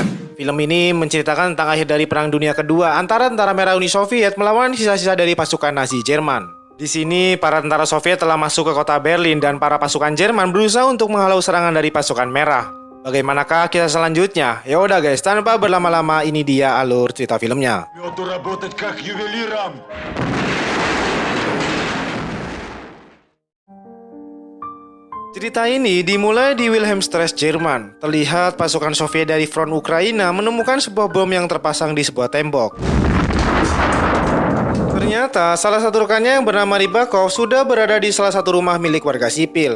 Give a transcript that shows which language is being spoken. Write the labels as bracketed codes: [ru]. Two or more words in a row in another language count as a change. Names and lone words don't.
[id] Film ini menceritakan tentang akhir dari Perang Dunia Kedua antara tentara merah Uni Soviet melawan sisa-sisa dari pasukan Nazi Jerman. Di sini para tentara Soviet telah masuk ke kota Berlin dan para pasukan Jerman berusaha untuk menghalau serangan dari pasukan merah. Bagaimanakah kisah selanjutnya? Ya udah guys, tanpa berlama-lama ini dia alur cerita filmnya. Лету работать как ювелиром. Cerita ini dimulai di Wilhelmstrasse, Jerman. Terlihat pasukan Soviet dari front Ukraina menemukan sebuah bom yang terpasang di sebuah tembok. Ternyata salah satu rekannya yang bernama Rybakov sudah berada di salah satu rumah milik warga sipil.